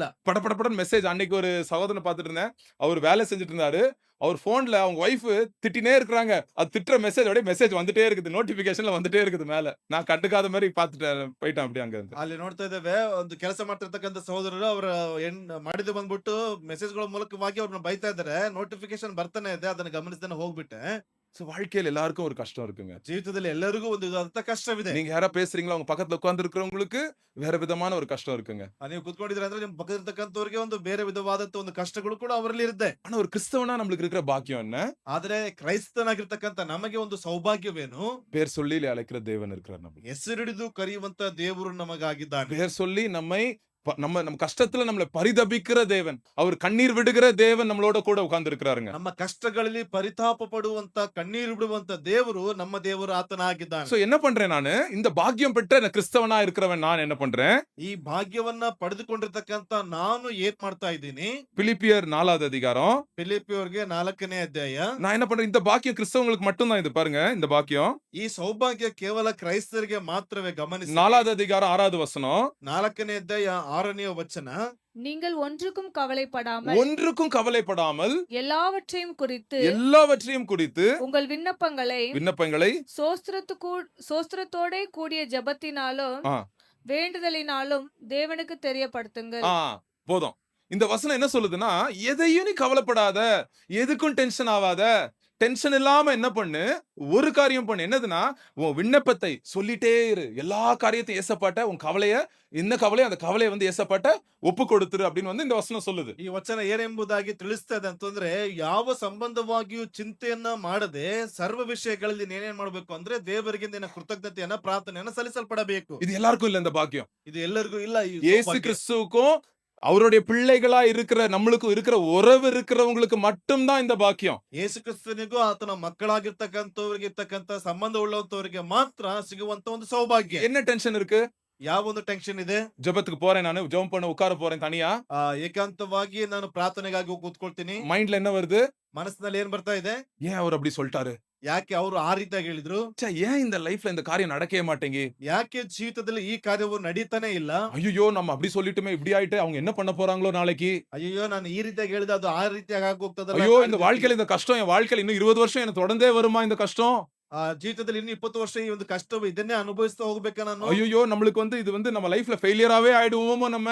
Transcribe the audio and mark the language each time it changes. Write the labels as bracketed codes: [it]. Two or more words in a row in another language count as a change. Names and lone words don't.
[ta] படபடன்னு மெசேஜ். அன்னைக்கு ஒரு சகோதரனை பார்த்துட்டு இருந்தேன். அவர் வேலை செஞ்சுட்டு இருந்தாரு. அவர் போன்ல அவங்க வைஃப் திட்டினே இருக்காங்க. அது திட்டுற மெசேஜ் அப்படியே மெசேஜ் வந்துட்டே இருக்குது. நோட்டிபிகேஷன்ல வந்துட்டே இருக்குது மேல. நான் கண்டுக்காத மாதிரி பார்த்துட்டேன் போயிட்டேன் அப்படியே அங்க இருந்து. [kn] ಅಲ್ಲಿ ನೋಡ್ತಾ ಇದ್ದೇವೆ, ಒಂದು ಕೆಲಸ ಮಾಡ್ತಿರ್ತಕ್ಕಂಥ ಸಹೋದರರು ಅವರ ಮಾಡಿದ್ದು ಬಂದ್ಬಿಟ್ಟು ಮೆಸೇಜ್ಗಳ ಮೂಲಕವಾಗಿ ಅವ್ರನ್ನ ಬೈತಾ ಇದ್ದಾರೆ. ನೋಟಿಫಿಕೇಶನ್ ಬರ್ತಾನೆ ಇದೆ, ಅದನ್ನ ಗಮನಿಸ್ತಾನೆ ಹೋಗ್ಬಿಟ್ಟೆ. [ta] So, வாழ்க்கையில எல்லாருக்கும் ஒரு கஷ்டம் இருக்குங்க. [kn] ಜೀವಿತದಲ್ಲಿ ಎಲ್ಲರಿಗೂ ಒಂದು ವಿಧವಾದಂತ ಕಷ್ಟವಿದೆ. [ta] நீங்க யாரா பேசுறீங்களா உங்க பக்கத்துல உட்கார்ந்து இருக்கிறவங்களுக்கு வேற விதமான ஒரு கஷ்டம் இருக்குங்க. [kn] ನೀವು ಕುತ್ಕೊಂಡಿದ್ರೆ ಅಂದ್ರೆ ನಿಮ್ ಪಕ್ಕದ ಇರ್ತಕ್ಕಂಥವ್ರಿಗೆ ಒಂದು ಬೇರೆ ವಿಧವಾದಂತ ಒಂದು ಕಷ್ಟಗಳು ಕೂಡ ಅವರಲ್ಲಿ ಇರುತ್ತೆ. [ta] ஆனா ஒரு கிறிஸ்தவனா நம்மளுக்கு இருக்கிற பாக்கியம் என்ன? [kn] ಆದ್ರೆ ಕ್ರೈಸ್ತನಾಗಿರ್ತಕ್ಕಂಥ ನಮಗೆ ಒಂದು ಸೌಭಾಗ್ಯವೇನು, [ta] பேர் சொல்லி அழைக்கிற தேவன் இருக்கிறார் நமக்கு. [kn] ಹೆಸರಿಡಿದು ಕರೆಯುವಂತ ದೇವರು ನಮಗಾಗಿದ್ದಾನೆ. [ta] பேர் சொல்லி நம்ம கஷ்டத்துல நம்மள பரிதபிக்கிற தேவன், அவர் கண்ணீர் விடுகிற தேவன் நம்மளோட கூட உட்கார்ந்து இருக்கிறாருங்க. [kn] ನಮ್ಮ ಕಷ್ಟಗಳಲ್ಲಿ ಪರಿತಾಪ ಪಡುವಂತ ಕಣ್ಣೀರು ಬಿಡುವಂತ ದೇವರು ನಮ್ಮ ದೇವರು ಆತನಾಗಿದ್ದಾನೆ. [ta] சோ என்ன பண்றேன் நானு? இந்த பாக்கியம் பெற்ற கிறிஸ்தவனா இருக்கிறவன் நான் என்ன பண்றேன்? [kn] ಈ ಭಾಗ್ಯವನ್ನ ಪಡೆದುಕೊಂಡಿರ್ತಕ್ಕಂಥ ನಾನು ಏನ್ ಮಾಡ್ತಾ ಇದ್ದೀನಿ? [ta] பிலிப்பியர் 4வது அதிகாரம். [kn] ಫಿಲಿಪ್ಪಿಯವರಿಗೆ 4ನೇ ಅಧ್ಯಾಯ. [ta] நான் என்ன பண்றேன்? இந்த பாக்கியம் கிறிஸ்தவங்களுக்கு மட்டும் தான். இது பாருங்க, இந்த பாக்கியம் [kn] ಈ ಸೌಭಾಗ್ಯ ಕೇವಲ ಕ್ರೈಸ್ತರಿಗೆ ಮಾತ್ರವೇ. ಗಮನಿಸಿ [ta] 4வது அதிகாரம் 6வது வசனம். [kn] 4ನೇ ಅಧ್ಯಾಯ 6ನೇ ವಚನ. [ta] நீங்கள் ஒன்றுக்கும் கவலைப்படாமல் ஒன்றுக்கும் கவலைப்படாமல் எல்லாவற்றையும் குறித்து உங்கள் விண்ணப்பங்களை சோஸ்திரத்தோட கூடிய ஜெபத்தினாலும் ஆ. வேண்டுதலினாலும் தேவனுக்கு தெரியப்படுத்துங்கள். போதும். இந்த வசனம் என்ன சொல்லுதுன்னா, எதையும் நீ கவலைப்படாத, எதுக்கும் டென்ஷன் ஆகாத. டென்ஷன் இல்லாம என்ன பண்ணு, ஒரு காரியம் பண்ணு. என்னதுன்னா, உன் விண்ணப்பத்தை சொல்லிட்டே இரு. எல்லா காரியத்தையும் ஏசப்பாட்ட உன் கவலைய, என்ன கவலை அந்த கவலையை வந்து ஏசப்பாட்ட [kn] ಒಪ್ಪು ಕೊಡುತ್ತೀರಿ [ta] அப்படின்னு வந்து இந்த ವಚನ சொல்லுது. [kn] ಈ ವಚನ ಏನೆಂಬುದಾಗಿ ತಿಳಿಸ್ತದೆ ಅಂತಂದ್ರೆ, ಯಾವ ಸಂಬಂಧವಾಗಿಯೂ ಚಿಂತೆಯನ್ನ ಮಾಡದೆ ಸರ್ವ ವಿಷಯಗಳಲ್ಲಿ ಏನೇನ್ ಮಾಡ್ಬೇಕು ಅಂದ್ರೆ ದೇವರಿಗೆ ನಿನ್ನ ಕೃತಜ್ಞತೆಯನ್ನ ಪ್ರಾರ್ಥನೆಯನ್ನ ಸಲ್ಲಿಸಲ್ಪಡಬೇಕು. [ta] இது எல்லாருக்கும் இல்ல இந்த பாக்கியம். [kn] ಇದು ಎಲ್ಲರಿಗೂ ಇಲ್ಲ. ಈ [ta] இயேசு [kn] ಸೌಭಾಗ್ಯ. [ta] கிறிஸ்துவுக்கும் அவருடைய பிள்ளைகளா இருக்கிற நம்மளுக்கும் இருக்கிற உறவு இருக்கிறவங்களுக்கு மட்டும்தான் இந்த பாக்கியம். [kn] ಯೇಸು ಕ್ರಿಸ್ತನಿಗೂ ಆತನ ಮಕ್ಕಳಾಗಿರ್ತಕ್ಕಂಥವ್ರಿಗೆ ಇರ್ತಕ್ಕಂಥ ಸಂಬಂಧ ಉಳ್ಳಂತವರಿಗೆ ಮಾತ್ರ ಸಿಗುವಂತ ಒಂದು ಸೌಭಾಗ್ಯ. [ta] என்ன டென்ஷன் இருக்கு? [kn] ಯಾವ ಒಂದು ಟೆನ್ಷನ್ ಇದೆ? [ta] ஜெபத்துக்கு போறேன், நானு ஜெபம் பண்ண உட்கார போறேன் தனியா. [kn] ಏಕಾಂತವಾಗಿ ನಾನು ಪ್ರಾರ್ಥನೆಗಾಗಿ ಕೂತ್ಕೊಳ್ತೀನಿ. [ta] மைண்ட்ல என்ன வருது? [kn] ಮನಸ್ಸಿನಲ್ಲಿ ಏನ್ ಬರ್ತಾ ಇದೆ? [ta] ஏன் அவர் அப்படி சொல்லிட்டாரு? [kn] ಯಾಕೆ ಅವರು ಆ ರೀತಿಯಾಗಿ ಹೇಳಿದ್ರು? [ta] ஏன் இந்த லைஃப்ல இந்த காரியம் நடக்கவே மாட்டேங்கி? [kn] ಯಾಕೆ ಜೀವಿತದಲ್ಲಿ ಈ ಕಾರ್ಯವು ನಡೀತಾನೆ ಇಲ್ಲ? [ta] ஐயோ நம்ம அப்படி சொல்லிட்டுமே இப்படி ஆயிட்டு அவங்க என்ன பண்ண போறாங்களோ நாளைக்கு. [kn] ಅಯ್ಯೋ ನಾನು ಈ ರೀತಿಯಾಗಿ ಹೇಳಿದ ಅದು ಆ ರೀತಿಯಾಗಿ ಆಗೋಗ್ತದಲ್ಲ. [ta] ஐயோ இந்த வாழ்க்கையில இந்த கஷ்டம் என் வாழ்க்கையில இன்னும் 20 வருஷம் எனக்கு தொடர்ந்தே வருமா இந்த கஷ்டம்? [kn] ಜೀವಿತದಲ್ಲಿ ಇನ್ನು 20 ವರ್ಷ ಈ ಒಂದು ಕಷ್ಟವು ಇದನ್ನೇ ಅನುಭವಿಸ್ತಾ ಹೋಗ್ಬೇಕಾ ನಾನು? [ta] ஐயோ நம்மளுக்கு இது நம்ம லைஃப்ல ஃபெயிலியராவே ஆயிடுவோமோ நம்ம.